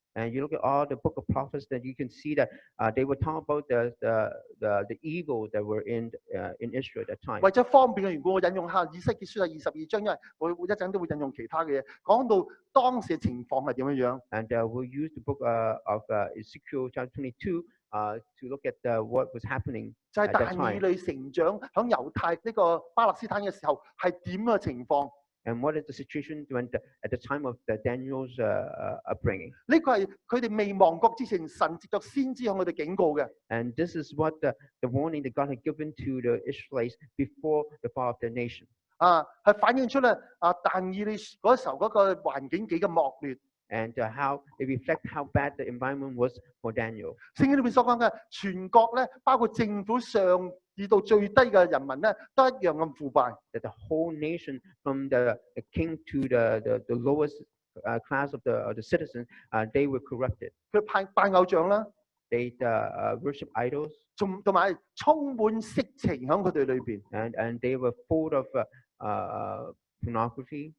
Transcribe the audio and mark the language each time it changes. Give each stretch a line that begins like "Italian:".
English: And you look at all the book of prophets, that you can see that they were talking about the evil that were in Israel at that time.
Cantonese: 為咗方便嘅緣故，我引用下以西結書第22章，因為我一陣都會引用其他嘅嘢，講到當時嘅情況係點樣樣。
English: And we'll use the book of Ezekiel chapter 22 to look at what was happening
Cantonese: 就係
English: at that
Cantonese: 但以
English: time.
Cantonese: 理成長喺猶太呢個巴勒斯坦嘅時候係點嘅情況？
English: And what is the situation at the time of Daniel's upbringing?
Cantonese: 呢個係佢哋未亡國之前，神藉着先知向佢哋警告嘅。
English: And this is what the warning that God had given to the Israelites before the fall of their nation.
Cantonese: 係反映出咧但以理嗰時候嗰個環境幾咁惡劣。
English: And how they reflect how bad the environment was for Daniel.
Cantonese: 聖經裏面所講嘅全國咧，包括政府上至到最低嘅人民咧，都一樣咁腐敗。
English: That the whole nation, from the king to the lowest class of the citizens, they were corrupted.
Cantonese: 佢拜偶像啦，
English: They worship idols,
Cantonese: 同埋充滿色情喺佢哋裏邊。
English: and they were full of pornography.